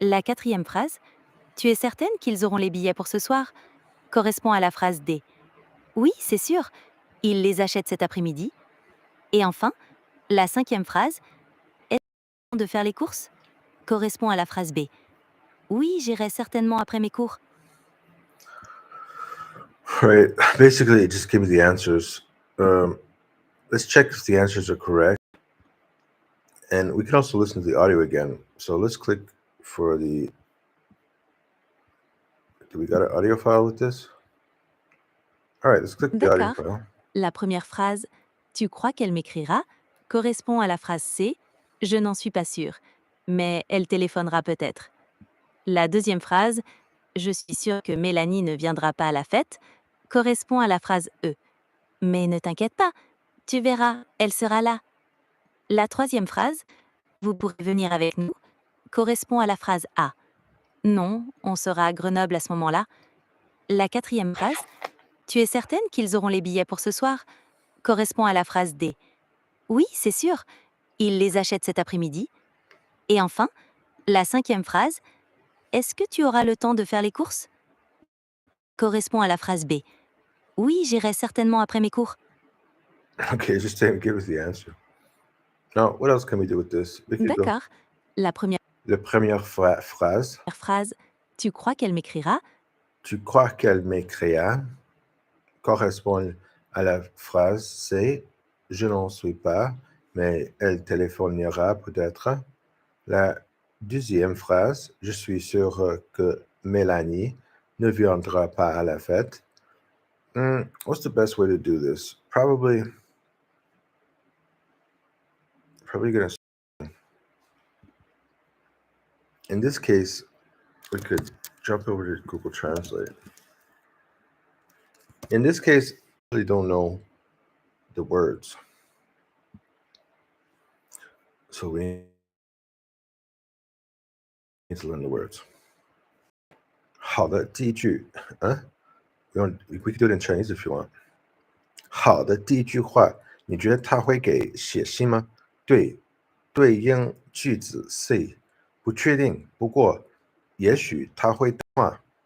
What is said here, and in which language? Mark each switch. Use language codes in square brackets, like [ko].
[fr] La quatrième phrase « Tu es certaine qu'ils auront les billets pour ce soir » correspond à la phrase D. « Oui, c'est sûr, ils les achètent cet après-midi ». Et enfin, la cinquième phrase « Est-ce le temps de faire les courses » correspond à la phrase B. « Oui, j'irai certainement après mes cours ». [en] Right. Basically, it just gave me the answers. Let's check if the answers are correct. And we can also listen to the audio again. So let's click for the... Do we got an audio file with this? All right, let's click the audio [fr] D'accord. [en] file. [fr] La première phrase « Tu crois qu'elle m'écrira » correspond à la phrase C « Je n'en suis pas sûre, mais elle téléphonera peut-être ». La deuxième phrase « Je suis sûre que Mélanie ne viendra pas à la fête » correspond à la phrase E. « Mais ne t'inquiète pas, tu verras, elle sera là ». La troisième phrase « Vous pourrez venir avec nous » correspond à la phrase A. « Non, on sera à Grenoble à ce moment-là ». La quatrième phrase « Tu es certaine qu'ils auront les billets pour ce soir » correspond à la phrase D. « Oui, c'est sûr, ils les achètent cet après-midi ». Et enfin, la cinquième phrase « Est-ce que tu auras le temps de faire les courses » correspond à la phrase B. « Oui, j'irai certainement après mes cours ». [en] Okay, just give us the answer. Now, what else can we do with this? We could go. [fr] D'accord. La première La première phrase. phrase « Tu crois qu'elle m'écrira » Tu crois qu'elle m'écrira correspond à la phrase C. Je n'en suis pas, mais elle téléphonera peut-être. La deuxième phrase, je suis sûr que Mélanie ne viendra pas à la fête. [en] What's the best way to do this? Probably probably going to. In this case, we could jump over to Google Translate. In this case, I really don't know the words. So we need to learn the words. [zh] 好的，第一句， [en] we could do it in Chinese if you want. [zh] 好的，第一句话，你觉得他会给写信吗？对应句子 C， 不确定，不过也许他会打电话。